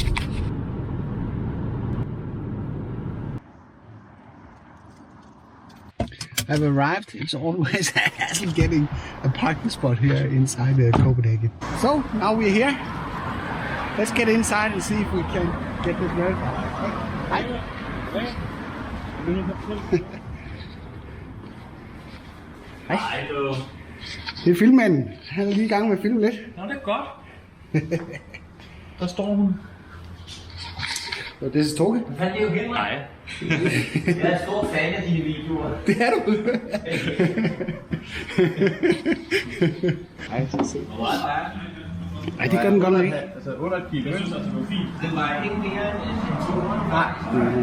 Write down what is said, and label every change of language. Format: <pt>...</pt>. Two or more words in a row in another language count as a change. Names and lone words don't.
<en>I've arrived. It's always a hassle getting a parking spot here inside Copenhagen. So now we're here. Let's get inside and see if we can get this verified.</en> <da>Hej. Hej. Det er filmmanden. Han er lige i gang med at filme lidt. Nå, det er godt. Der står hun.</da> <en>So this is Toge.</en> <da>Hvad fanden, det er jo Henrik. Nej. Jeg er stor fan af dine videoer. Det er du. Ej, så se. Ej, det gør den godt nok ikke. Altså under et kilo. Jeg synes også, det var fint. Den var ikke mere end 200.</da>